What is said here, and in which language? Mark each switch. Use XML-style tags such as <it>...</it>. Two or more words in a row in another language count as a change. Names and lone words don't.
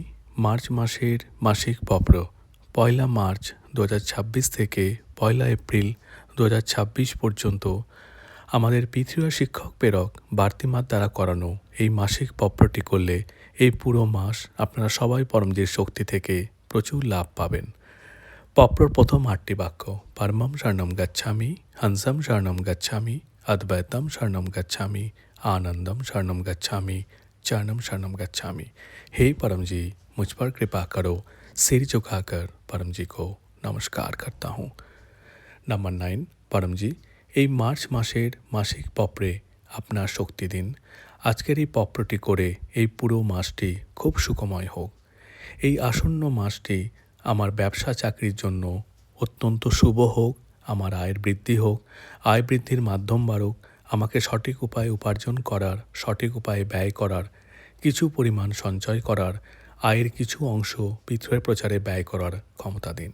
<bn>মার্চ মাসের মাসিক পত্র 1 মার্চ 2026 থেকে 1 এপ্রিল 2026 পর্যন্ত আমাদের পৃথিবী শিক্ষক প্রেরক বার্তিমার দ্বারা করানো এই মাসিক পত্রটি করলে এই পুরো মাস আপনারা সবাই পরমজির শক্তি থেকে প্রচুর লাভ পাবেন। পত্রর প্রথম 8টি বাক্য</bn> <sa>পরমম শরণম গচ্ছামি, হংসম শরণম গচ্ছামি, অদ্বৈতম শরণম গচ্ছামি, आनंदम शरणम गच्छामि, चरणम शरणम गच्छामि।</sa> <hi>हे परम जी, मुझ पर कृपा करो। सिर झुकाकर परम जी को नमस्कार करता हूँ।</hi> <bn>नंबर 9, परम जी এই মার্চ মাসের মাসিক পত্রে আপনার শক্তি দিন। আজকের এই পত্রটি করে এই পুরো মাসটি খুব সুখময় হোক। এই আসন্ন মাসটি আমার ব্যবসা চাকরির জন্য অত্যন্ত শুভ হোক, আমার আয়ের বৃদ্ধি হোক, আয় বৃদ্ধির মাধ্যম বাড়ুক, আমাকে সঠিক উপায়ে উপার্জন করার, সঠিক উপায়ে ব্যয় করার, কিছু পরিমাণ সঞ্চয় করার, আয়ের কিছু অংশ পিতৃয়ের প্রচারে ব্যয় করার ক্ষমতা দিন।</bn>